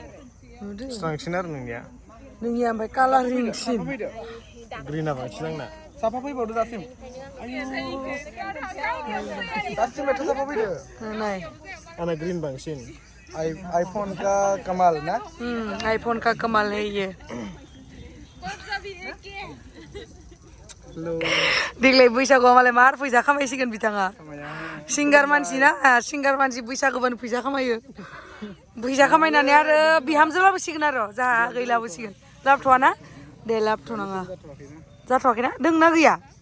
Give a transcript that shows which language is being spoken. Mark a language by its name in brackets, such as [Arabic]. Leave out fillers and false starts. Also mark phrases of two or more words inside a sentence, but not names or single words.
[Bodo] स्रांसिन आरो नोंनिया ओमफ्राय कालारिंसिन ग्रिना बांसिन आंना साफा फैबावदो दासिम दासिम मेथाइ साफा फैदो नाय आंना ग्रीन बांसिन [Hindi] आईफोन का कमाल [Bodo] ना [Hindi] आईफोन का कमाल है ये [Bodo] देग्लाय बैसागुआव मालाय मार फैसा खामायसिगोन बिथाङा सिंगार मानसि ना सिंगार मानसि बैसागुबानो फैसा खामायो फैसा खामायनानै आरो बिहामजो लाबोसिगोन आरो जाहा गै लाबोसिगोन लाबोथ'वा ना दे लाबोथ'नाङा जाथ'वाखैना दोंना गैया